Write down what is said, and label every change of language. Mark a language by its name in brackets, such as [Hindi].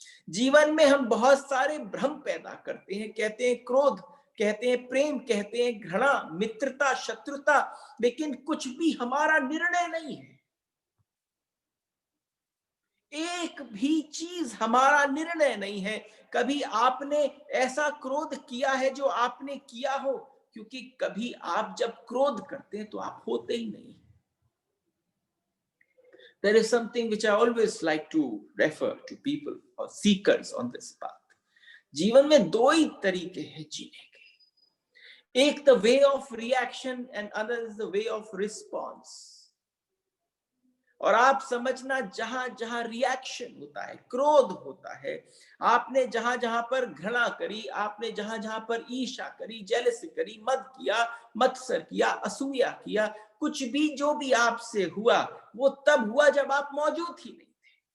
[Hindi] जीवन में हम बहुत सारे भ्रम पैदा करते हैं, कहते हैं क्रोध, कहते हैं प्रेम, कहते हैं घृणा, मित्रता, शत्रुता, लेकिन कुछ भी हमारा निर्णय नहीं है। एक भी चीज हमारा निर्णय नहीं है। कभी आपने ऐसा क्रोध किया है जो आपने किया हो? क्योंकि कभी आप जब क्रोध करते हैं तो आप होते ही नहीं। [English] There is something which I always like to refer to people or seekers on this path. [Hindi] जीवन में दो ही तरीके हैं जीने के, एक [English] The way of reaction and other is the way of response. [Hindi] और आप समझना, जहां जहां रिएक्शन होता है, क्रोध होता है, आपने जहां जहां पर घृणा करी, आपने जहां जहां पर ईर्ष्या करी, जेलसी करी, मद किया, मत्सर किया, असूया किया, कुछ भी जो भी आपसे हुआ, वो तब हुआ जब आप मौजूद ही नहीं थे।